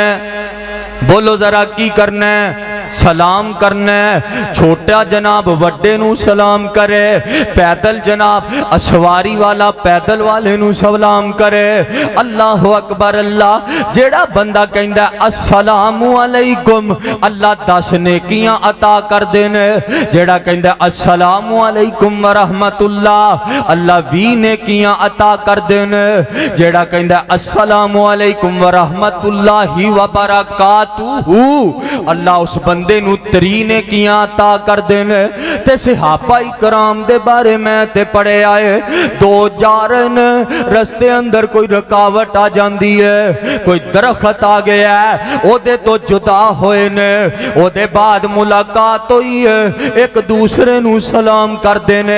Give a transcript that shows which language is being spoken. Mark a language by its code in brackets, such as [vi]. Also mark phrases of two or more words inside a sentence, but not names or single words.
[pa] ਬੋਲੋ ਜ਼ਰਾ ਕੀ ਕਰਨਾ? ਸਲਾਮ ਕਰਨਾ। ਛੋਟਾ ਜਨਾਬ ਵੱਡੇ ਨੂ ਸਲਾਮ ਕਰੇ, ਪੈਦਲ ਜਨਾਬ ਅਸਵਾਰੀ ਵਾਲਾ ਪੈਦਲ ਵਾਲੇ ਨੂ ਸਲਾਮ ਕਰੇ। [ar] الله أكبر. [pa] ਅੱਲਾਹ ਜੇੜਾ ਬੰਦਾ ਕਹਿੰਦਾ [ar] السلام عليكم, [pa] ਅੱਲਾਹ 10 ਨੇਕੀਆਂ ਅਤਾ ਕਰ ਦੇਣੇ। ਜੇੜਾ ਕਹਿੰਦਾ [ar] السلام عليكم ورحمة الله, [pa] ਅੱਲਾਹ 20 ਨੇਕੀਆਂ ਅਤਾ ਕਰ ਦੇਣੇ। ਜੇੜਾ ਕਹਿੰਦਾ [ar] السلام عليكم ورحمة الله وبركاته, [pa] ਅੱਲਾਹ ਉਸ ਬੰਦੇ ਨੂ 3 ਨੇਕੀਆਂ ਅਤਾ ਕਰ ਦੇਣੇ। ਤੇ ਸਹਾਬਾ ਇਕਰਾਮ ਦੇ ਬਾਰੇ ਮੇਂ ਤੇ ਪੜ੍ਹੇ ਆਏ, 2 ਜਾ ਰਹੇ ਨੇ, ਰਸਤੇ ਅੰਦਰ ਕੋਈ ਰੁਕਾਵਟ ਆ ਜਾਤੀ ਹੈ, ਕੋਈ ਦਰਖ਼ਤ ਆ ਗਿਆ ਹੈ, ਓਦੇ ਤੋ ਜੁਦਾ ਹੋਏ ਨੇ, ਓਦੇ ਬਾਦ ਮੁਲਾਕਾਤ ਹੋਈ ਹੈ, ਇਕ ਦੂਸਰੇ ਨੂ ਸਲਾਮ ਕਰ ਦੇਣੇ।